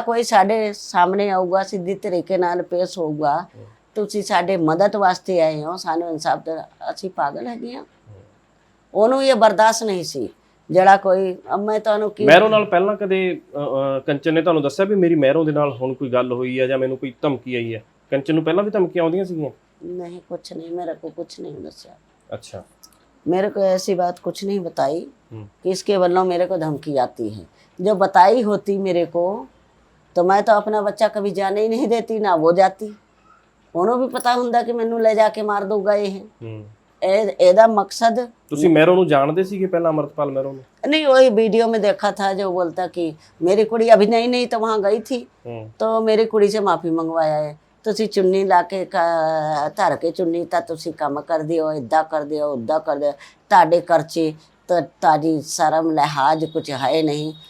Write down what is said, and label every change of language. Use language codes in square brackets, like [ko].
[pa] ਕੋਈ ਸਾਡੇ ਸਾਹਮਣੇ ਆਊਗਾ ਸਿੱਧੀ ਤਰੀਕੇ ਨਾਲ ਪੇਸ਼ ਹੋਊਗਾ, ਤੁਸੀਂ ਸਾਡੇ ਮਦਦ ਵਾਸਤੇ ਆਏ ਹੋ, ਸਾਨੂੰ ਇਨਸਾਫ ਦੇ, ਅਸੀਂ ਪਾਗਲ ਹੈਗੇ ਆ। ਉਹਨੂੰ ਇਹ ਬਰਦਾਸ਼ਤ ਨਹੀਂ ਸੀ ਜਿਹੜਾ ਕੋਈ। ਮੈਂ ਤੁਹਾਨੂੰ ਕੀ ਮਹਿਰੋਂ ਨਾਲ ਪਹਿਲਾਂ ਕਦੇ ਕੰਚਨ ਨੇ ਤੁਹਾਨੂੰ ਦੱਸਿਆ ਵੀ ਮੇਰੀ ਮਹਿਰੋਂ ਦੇ ਨਾਲ ਹੁਣ ਕੋਈ ਗੱਲ ਹੋਈ ਹੈ ਜਾਂ ਮੈਨੂੰ ਕੋਈ ਧਮਕੀ ਆਈ ਹੈ? ਕੰਚਨ ਨੂੰ ਪਹਿਲਾਂ ਵੀ ਧਮਕੀਆਂ ਆਉਂਦੀਆਂ ਸੀਗੀਆਂ? [hi] नहीं कुछ नहीं, मेरे को कुछ नहीं दसिया। अच्छा मेरे को ऐसी बात कुछ नहीं बताई कि इसके वल्लों मेरे को धमकी आती है। जो बताई होती मेरे को तो मैं तो अपना बच्चा कभी जाने ही नहीं देती, ना वो जाती। [pa] ਉਹਨੂੰ ਵੀ ਪਤਾ ਹੁੰਦਾ ਕਿ ਮੈਨੂੰ ਲੈ ਜਾ ਕੇ ਮਾਰ ਦਊਗਾ ਇਹਦਾ मकसद। ਤੁਸੀਂ ਮਹਿਰੋਂ ਨੂੰ ਜਾਣਦੇ ਸੀਗੇ ਪਹਿਲਾਂ, ਅਮਰਤਪਾਲ ਮਹਿਰੋਂ ਨੂੰ? [hi] नहीं वही वीडियो में देखा था जो बोलता कि मेरी कुड़ी अभी नहीं तो वहाँ गई थी तो मेरी कुड़ी से माफ़ी मंगवाया है, ਤੁਸੀਂ ਚੁੰਨੀ ਲਾ ਕੇ ਧਰ ਕੇ ਚੁੰਨੀ ਤਾਂ ਤੁਸੀਂ ਕੰਮ ਕਰਦੇ ਹੋ, ਇੱਦਾਂ ਕਰਦੇ ਹੋ, ਉੱਦਾਂ ਕਰਦੇ ਹੋ, ਤੁਹਾਡੇ ਘਰ 'ਚ ਤਾਂ ਤੁਹਾਡੀ ਸ਼ਰਮ ਲਿਹਾਜ਼ ਕੁਝ ਹੈ ਨਹੀਂ।